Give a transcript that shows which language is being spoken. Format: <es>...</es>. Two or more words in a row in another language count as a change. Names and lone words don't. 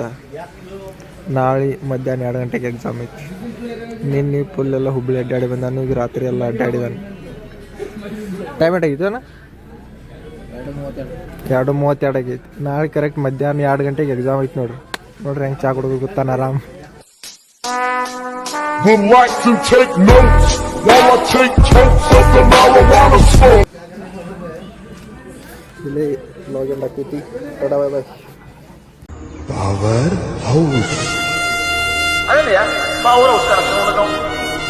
<kn>ನಾಳೆ ಮಧ್ಯಾಹ್ನ 2 ಗಂಟೆಗೆ ಎಕ್ಸಾಮ್ ಐತಿ. ನಿನ್ನೆ ಫುಲ್ ಎಲ್ಲ ಹುಬ್ಬಳ್ಳಿ ಅಡ್ಡಾಡಿ ಬಂದಾನು, ಈಗ ರಾತ್ರಿ ಎಲ್ಲ ಅಡ್ಡಾಡಿದಾನು. ಟೈಮ್ ಎಷ್ಟಾಗಿತ್ತು ಅಣ್ಣ? 2:32 ಆಗೈತಿ. ನಾಳೆ ಕರೆಕ್ಟ್ ಮಧ್ಯಾಹ್ನ 2 ಗಂಟೆಗೆ ಎಕ್ಸಾಮ್ ಐತಿ ನೋಡ್ರಿ. ನೋಡ್ರಿ ಹೆಂಗೆ ಚಾ ಕುಡ್ದು ಗೊತ್ತಾನ ಆರಾಮ್.</kn> <en>Would like to take notes while I take totes of the marijuana smoke.</en> <kn>ಇಲ್ಲಿ ಲಾಗಿನ್ ಆಗ್ತೈತಿ. ಟಾಟಾ</kn> <en>bye bye. Power House.</en> <tl>Ano yan?</tl> <en>Power house</en> <tl>ka na.</tl>